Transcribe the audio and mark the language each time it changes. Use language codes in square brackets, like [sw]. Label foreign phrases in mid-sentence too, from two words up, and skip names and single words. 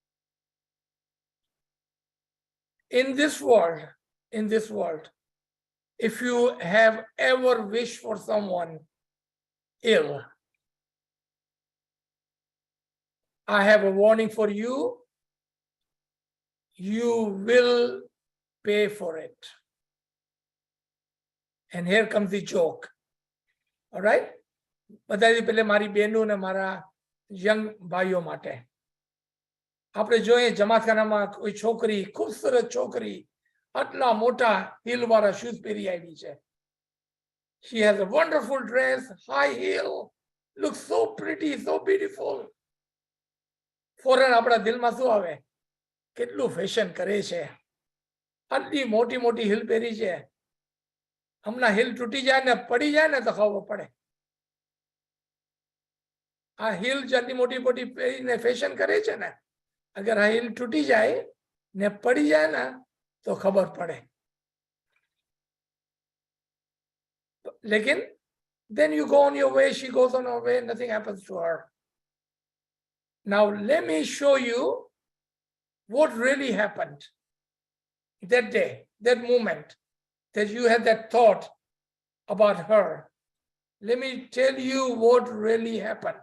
[en] In this world, if you have ever wished for someone ill, I have a warning for you. You will pay for it. And here comes the joke. All right? [gu] બધાથી પહેલે મારી બહેનો ને મારા યંગ ભાઈઓ માટે આપણે જોઈએ જમાતખાનામાં કોઈ છોકરી, ખૂબસૂરત છોકરી, આટલા મોટા હીલ વાળા શૂઝ પહેરી આવી છે. [en] She has a wonderful dress, high heel, looks so pretty, so beautiful. [gu] ફોરેન આપણા દિલમાં શું આવે? કેટલું ફેશન કરે છે, આટલી મોટી મોટી હિલ પહેરી છે. હમણાં હિલ તૂટી જાય ને પડી જાય ને તો ખબર પડે. આ હિલ જેટલી મોટી મોટી પહેરીને ફેશન કરે છે ને, અગર આ હિલ તૂટી જાય ને પડી જાય ને તો ખબર પડે. [en] લેકિન then you go on your way, she goes on her way, nothing happens to her. Now let me show you what really happened that day, that moment, that you had that thought about her. Let me tell you what really happened.